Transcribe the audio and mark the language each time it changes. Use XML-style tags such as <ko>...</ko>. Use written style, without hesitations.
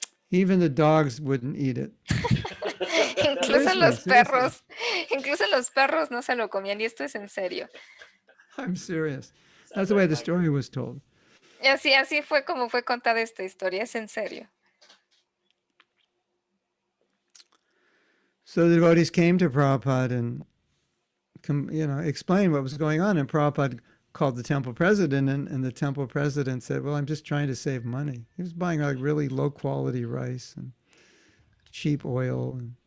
<en>Even the dogs wouldn't eat it. Seriously.</en> <es>Incluso los perros no se lo comían y esto es en serio.</es> <en>I'm serious. That's the way the story was told.</en> <es>Y así fue como fue contada esta historia, es en serio.</es> <en>So the devotees came to Prabhupada and, explained what was going on. And Prabhupada called the temple president, and the temple president said, well, I'm just trying to save money. He was buying like really low quality rice and cheap oil.</en>